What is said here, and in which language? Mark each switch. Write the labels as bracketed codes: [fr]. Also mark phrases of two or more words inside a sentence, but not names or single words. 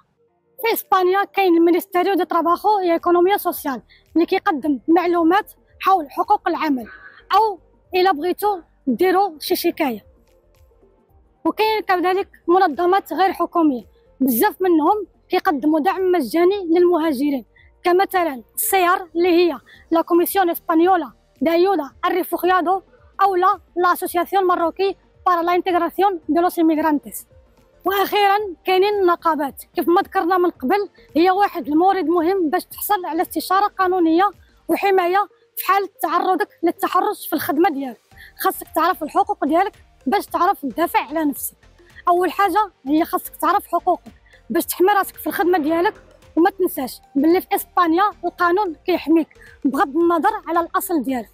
[ar] في اسبانيا كاين المينيستيريو دو تراباخو اي ايكونوميا سوسيال اللي كيقدم معلومات حول حقوق العمل، او الا بغيتو ديروا شي شكايه. وكاين كذلك منظمات غير حكوميه بزاف منهم كيقدموا دعم مجاني للمهاجرين، كمثلا السيار اللي هي لا كوميسيون اسبانيولا de ayuda al refugiado او لا اسوسياسيون ماروكي para la integración de los inmigrantes. واخيرا كاينين النقابات كيف ما ذكرنا من قبل، هي واحد المورد مهم باش تحصل على استشاره قانونيه وحمايه في حال تعرضك للتحرش في الخدمه ديالك. خاصك تعرف الحقوق ديالك باش تعرف تدافع على نفسك. اول حاجه هي خاصك تعرف حقوقك باش تحمي راسك في الخدمه ديالك، وما تنساش باللي في اسبانيا القانون كيحميك بغض النظر على الاصل ديالك.